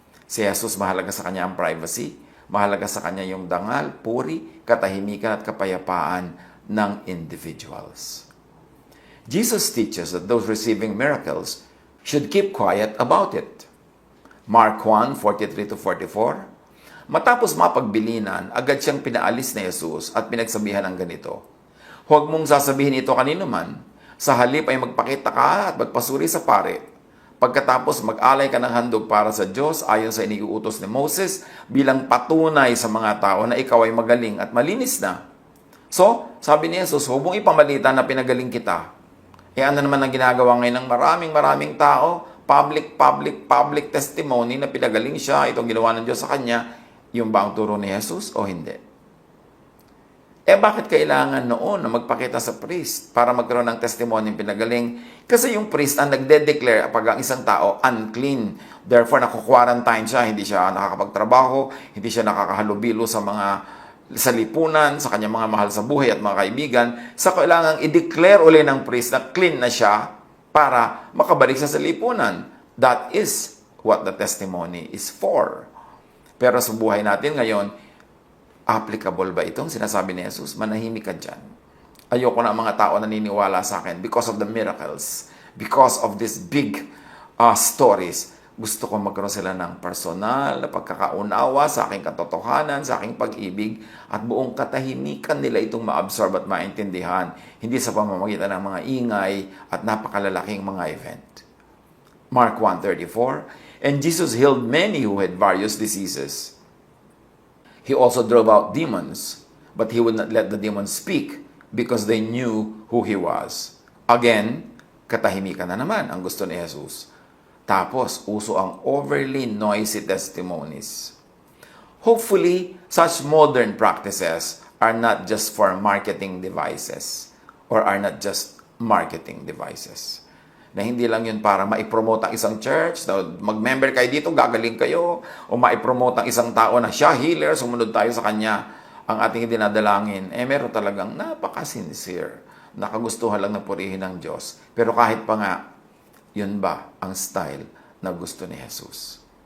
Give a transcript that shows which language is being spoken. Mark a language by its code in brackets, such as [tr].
[tl] Si Jesus, mahalaga sa kanya ang privacy, mahalaga sa kanya yung dangal, puri, katahimikan at kapayapaan ng individuals. [en] Jesus teaches that those receiving miracles should keep quiet about it. Mark 1:43-44. [tl] Matapos mapagbilinan, agad siyang pinaalis ni Jesus at pinagsabihan ng ganito, "Huwag mong sasabihin ito kanino man, sa halip ay magpakita ka at magpasuri sa pare. Pagkatapos mag-alay ka ng handog para sa Diyos ayon sa iniuutos ni Moses bilang patunay sa mga tao na ikaw ay magaling at malinis na." So, sabi ni Jesus, huwag mong ipamalita na pinagaling kita. Ano naman ang ginagawa ngayon ng maraming tao? Public testimony na pinagaling siya, itong ginawa ng Diyos sa kanya. Yung ba ang turo ni Jesus o hindi? Bakit kailangan noon na magpakita sa priest para magkaroon ng testimony pinagaling? Kasi yung priest ang nagde-declare pag ang isang tao unclean. Therefore, naku-quarantine siya, hindi siya nakakapagtrabaho, hindi siya nakakahalubilo sa lipunan, sa kanyang mga mahal sa buhay at mga kaibigan. Sa kailangang i-declare uli ng priest na clean na siya para makabalik siya sa lipunan. [en] That is what the testimony is for. [tl] Pero sa buhay natin ngayon, applicable ba itong sinasabi ni Jesus? Manahimik ka dyan. Ayoko na ang mga tao naniniwala sa akin [en] because of the miracles, because of these big stories. [tl] Gusto ko magkaroon sila ng personal na pagkakaunawa sa aking katotohanan, sa aking pag-ibig, at buong katahimikan nila itong ma-absorb at maintindihan, hindi sa pamamagitan ng mga ingay at napakalalaking mga event. [en] Mark 1:34, "And Jesus healed many who had various diseases. He also drove out demons, but he would not let the demons speak because they knew who he was." [tl] Again, katahimikan na naman ang gusto ni Jesus. Tapos, uso ang overly noisy testimonies. [en] Hopefully, such modern practices are not just for marketing devices or are not just marketing devices. [tl] Na hindi lang yun para maipromote ang isang church, na mag-member kayo dito, gagaling kayo, o maipromote ang isang tao na siya healer, sumunod tayo sa kanya. Ang ating dinadalangin, meron talagang napaka-sincere, nakagustuhan lang na purihin ng Diyos. Pero kahit pa nga, yun ba ang style na gusto ni Jesus?